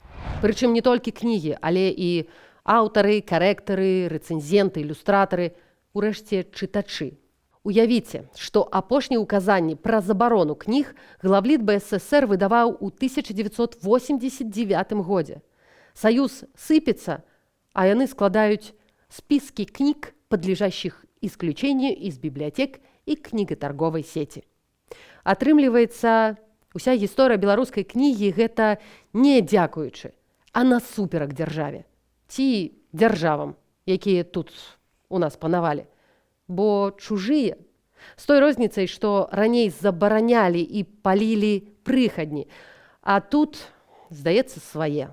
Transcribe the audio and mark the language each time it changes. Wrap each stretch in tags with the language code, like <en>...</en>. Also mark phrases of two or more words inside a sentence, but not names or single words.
<be>Прычым не толькі кнігі, але і аўтары, карэктары, рэцэнзенты, ілюстратары, урэшце чытачы. Уявіце, што апошнія ўказанні пра забарону кніг главліт БССР выдаваў у 1989 годзе. Саюз сыпецца, а яны складаюць спіски кніг,</be> <ru>подлежащих исключению из библиотек и книготорговой сети.</ru> <be>Атрымліваецца, уся гісторыя беларускай кнігі гэта не дзякуючы, а насуперак дзяржаве. Ці дзяржавам, якія тут у нас панавалі. Бо чужыя, з той розніцай, што раней забаранялі і палілі прыхадні, а тут, здаецца, свае.</be>